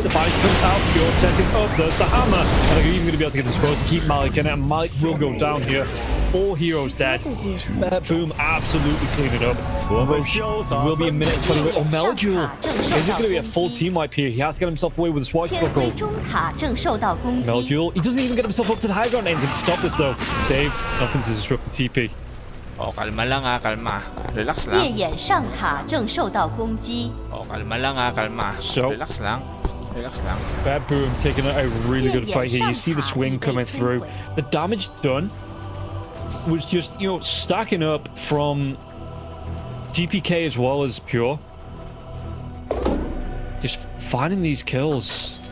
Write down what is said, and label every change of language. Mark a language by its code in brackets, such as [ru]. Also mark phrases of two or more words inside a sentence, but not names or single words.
[en] The body comes out. Pure setting up. There's the hammer. And they're even going to be able to get the scroll to keep Malik in it. And Malik will go down here. 4 heroes dead. Boom, absolutely clean it up. Roche will be a minute and 20 away. Oh, Meljul. Is it going to be a full team wipe here? He has to get himself away with a [zh] 天 [en] swashbuckle. [zh] 辉中塔正受到攻击， [en] Meljul, he doesn't even get himself up to the high ground. Anything to stop this though. Save, nothing to disrupt the TP. [tl] Oh, kalma lang kalma. Relax [zh] 烈 [tl] lang. [zh] 焰上塔正受到攻击， [tl] Oh, kalma lang kalma. [en] So- [tl] Relax lang. Relax lang. [en] Bad Boom taking a really good fight here. You see the swing coming through. The damage done was just, you know, stacking up from GPK as well as Pure. Just finding these kills.